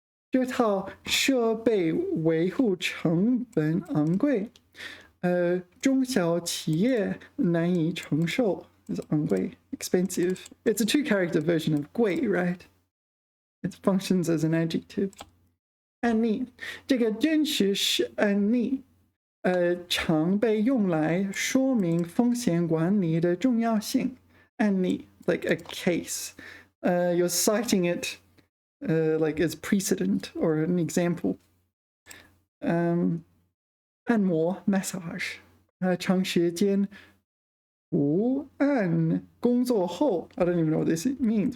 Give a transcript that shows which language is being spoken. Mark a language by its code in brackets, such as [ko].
[zh] 这套设备维护成本昂贵，中小企业难以承受。 [en] Is 昂贵 expensive. It's a two-character version of 贵, right? It functions as an adjective. [zh] 案例，这个真实是案例。常被用来说明风险管理的重要性。 [en] 案例 like a case. You're citing it like as precedent or an example. 按摩 massage. [zh] 长时间伏案工作后 [en] I don't even know what this means.